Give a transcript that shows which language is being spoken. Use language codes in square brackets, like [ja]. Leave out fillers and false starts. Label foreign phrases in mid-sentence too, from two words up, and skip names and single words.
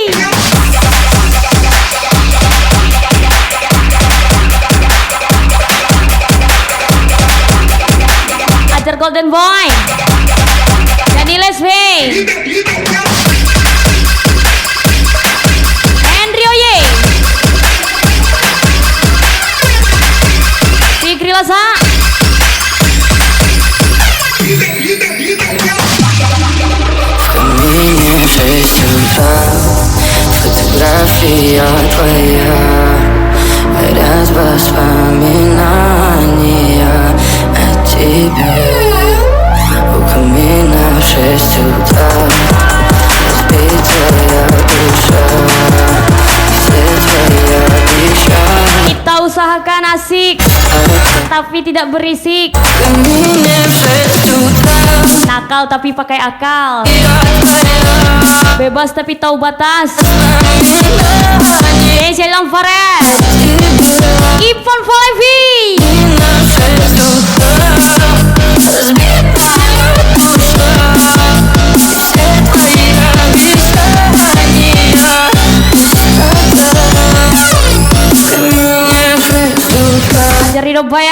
[id] Ajar Golden Boy, Dani Lesway, Henry Oye, Fikri Lasa, [ru] Меня в 6 утра, фотография твоя, горят воспоминания о тебе. У камина в 6 утра, разбитая душа, где твоя печаль? [id] Kita usahakan asik, tapi tidak berisik. [ru] Камина в 6 утра, [id] Nakal tapi pakai akal, [ru] я твоя. [id] bebas tapi tahu batas. Ilham Farah, Ipan Valevi, Ajari Dobaya,